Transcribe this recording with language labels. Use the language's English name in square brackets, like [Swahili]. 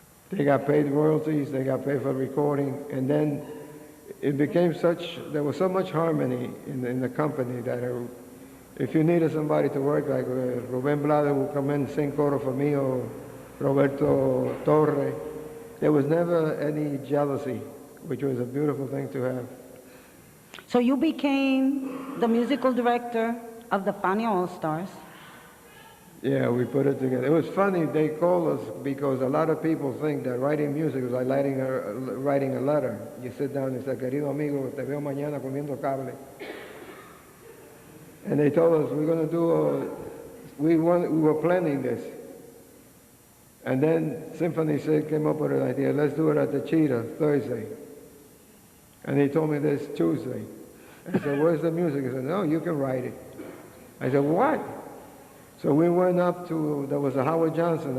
[English] They got paid royalties, they got paid for recording, and then it became there was so much harmony in the company that if you needed somebody to work, like Rubén Blades would come in and sing coro for me, or Roberto Torre, there was never any jealousy, which was a beautiful thing to have. So you became the musical director of the Fania All-Stars. Yeah, we put it together. It was funny, they called us because a lot of people think that writing music is like writing a letter. You sit down and say, [Spanish] querido amigo, te veo mañana comiendo cable. [English] And they told us, we're going to do we were planning this. And then Symphony came up with an idea, let's do it at the Cheetah Thursday. And he told me this Tuesday. I said, where's the music? He said, no, you can write it. I said, what? So we went up to, there was a Howard Johnson.